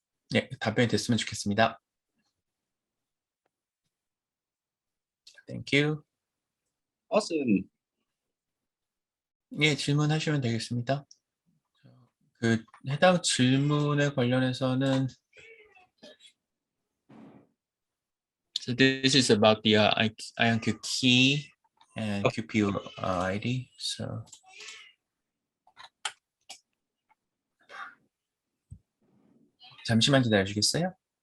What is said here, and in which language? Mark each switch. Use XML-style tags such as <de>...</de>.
<ko>네, 답변이 됐으면 좋겠습니다.</ko> <en>Thank you. Awesome.</en> <ko>예, 질문하시면 되겠습니다. 그 해당 질문에 관련해서는</ko> <en>So this is about the IonQ key and QPU ID.</en> <ko>So 잠시만 기다려 주시겠어요?</ko>